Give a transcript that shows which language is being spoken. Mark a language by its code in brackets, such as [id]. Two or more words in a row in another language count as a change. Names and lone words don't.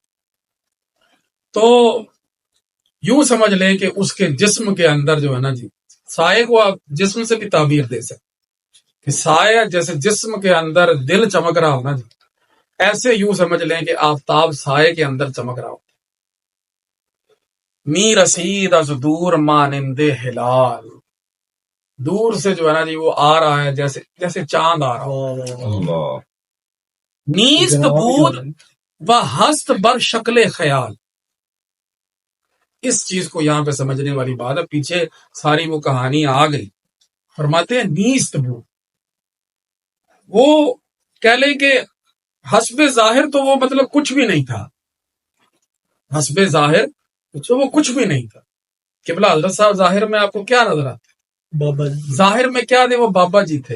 [ur] تو یوں سمجھ لیں کہ اس کے جسم کے اندر جو ہے نا جی سائے کو آپ جسم سے بھی تعبیر دے سکتے کہ سایہ جیسے جسم کے اندر دل چمک رہا ہو نا جی، ایسے یوں سمجھ لیں کہ آفتاب سائے کے اندر چمک رہا ہو. [fa] می رسید از دور مانندے ہلال، [ur] دور سے جو ہے نا جی وہ آ رہا ہے جیسے چاند آ رہا ہو. اللہ [fa] نیست بود و ہست بر شکل خیال. [ur] اس چیز کو یہاں پہ سمجھنے والی بات ہے، پیچھے ساری وہ کہانی آ گئی. فرماتے ہیں [fa] نیست بود، [ur] وہ کہہ لیں کہ حسب ظاہر تو وہ مطلب کچھ بھی نہیں تھا، حسب ظاہر تو وہ کچھ بھی نہیں تھا. قبلہ حضرت صاحب ظاہر میں آپ کو کیا نظر آتا؟ بابا ظاہر میں کیا تھے؟ وہ بابا جی تھے.